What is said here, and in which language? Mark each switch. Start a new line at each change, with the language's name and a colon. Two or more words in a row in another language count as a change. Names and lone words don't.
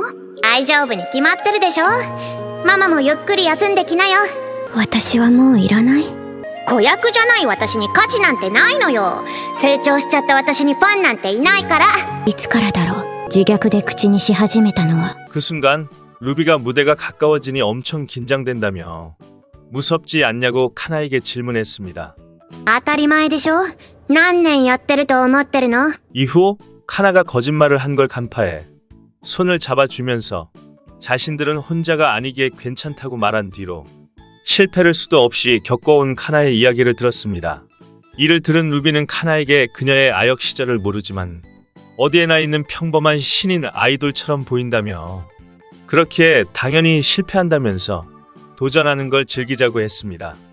Japanese: 大丈夫に決まってるでしょ。ママもゆっくり休んできなよ。私はもういらない。子役じゃない私に価値なんてないのよ。成長しちゃった私にファンなんていないから。いつからだろう、自虐で口にし始めたのは。
Korean: 그 순간 루비가 무대가 가까워지니 엄청 긴장된다며 무섭지 않냐고 카나에게 질문했습니다.
Japanese: 当たり前でしょ。何年やってると思ってるの？
Korean: 이후 카나가 거짓말을 한 걸 간파해 손을 잡아주면서 자신들은 혼자가 아니기에 괜찮다고 말한 뒤로 실패를 수도 없이 겪어온 카나의 이야기를 들었습니다. 이를 들은 루비는 카나에게 그녀의 아역 시절을 모르지만 어디에나 있는 평범한 신인 아이돌처럼 보인다며 그렇기에 당연히 실패한다면서 도전하는 걸 즐기자고 했습니다.